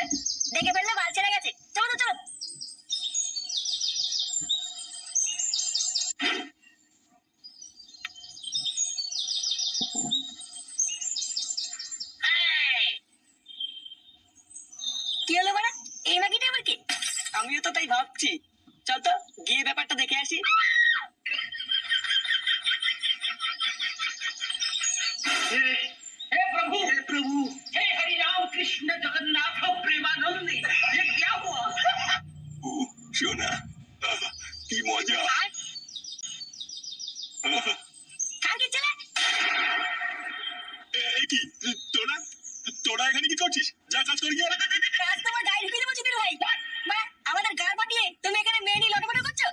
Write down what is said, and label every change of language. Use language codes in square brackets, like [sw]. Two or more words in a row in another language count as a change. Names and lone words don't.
[bn] দেখে ফেললে বাল ছেড়ে গেছে। চলো তো চলো। কি হলো বাড়া, এই মাগিটা আবার কি? আমিও তো তাই ভাবছি। চল তো গিয়ে ব্যাপারটা দেখে আসি। [hi] हे प्रभु हे हरि राम कृष्ण जगन्नाथ प्रेमानंद ये क्या हुआ? [bn] শোনা, কি মজা। খানকি ছেলে, এই কি তোরা তোরা এখানে কি করছিস? যা কাজ কর গিয়ে। কাজ তোমার গায়ে ঢুকিয়ে দেবো চুদির ভাই। বাড়া আমাদের গাল পাঠিয়ে তুমি এখানে মেয়ে নিয়ে লটপট করছো।